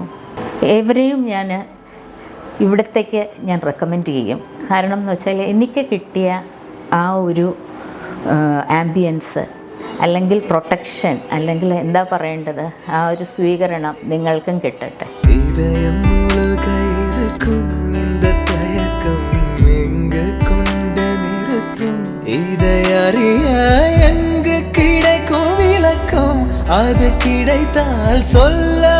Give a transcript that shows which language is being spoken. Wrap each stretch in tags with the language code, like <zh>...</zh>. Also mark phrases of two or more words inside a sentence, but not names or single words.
<ml>ഏവരെയും ഞാൻ ഇവിടത്തേക്ക് ഞാൻ റെക്കമെൻഡ് ചെയ്യും. കാരണം എന്ന് വെച്ചാൽ എനിക്ക് കിട്ടിയ ആ ഒരു ആംബിയൻസ്, അല്ലെങ്കിൽ പ്രൊട്ടക്ഷൻ, അല്ലെങ്കിൽ എന്താ പറയേണ്ടത്, ആ ഒരു സ്വീകരണം നിങ്ങൾക്കും കിട്ടട്ടെ.</ml> <ta>இதயம் முழுக இருக்கும் இந்த தயக்கம் எங்கு கொண்டு நிறுத்தும், இதை அறிய எங்கு கிடைக்கும் விளக்கம், அது கிடைத்தால் சொல்</ta>